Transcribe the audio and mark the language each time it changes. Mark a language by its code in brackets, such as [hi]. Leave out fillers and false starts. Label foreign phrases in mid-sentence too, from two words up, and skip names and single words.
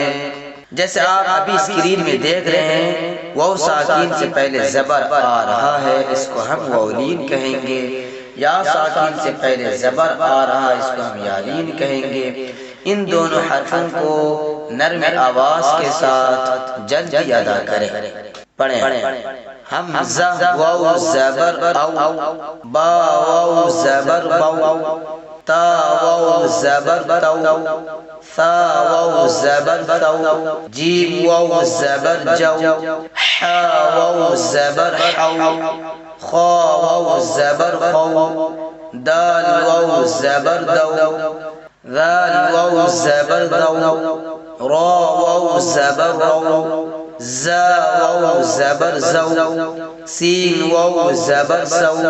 [ur] جیسے آپ ابھی اسکرین میں دیکھ رہے ہیں، واو ساکین سے پہلے زبر آ رہا ہے، اس کو ہم واو لین کہیں گے. یا ساکین سے پہلے زبر آ رہا ہے، اس کو ہم یا لین کہیں گے. ان دونوں حرفوں کو نرم آواز کے ساتھ جلدی ادا کریں. پڑھیں. حمزہ واو زبر او، با واو زبر بو، تا واو زبر تو، ثا واو زبر تو، جیم واو زبر جو، حا واو زبر حو، خا واو زبر خو، دال واو زبر دو، ذال واو زبر ذو، را واو زبر رو، زا واو زبر زو، سین واو زبر سو،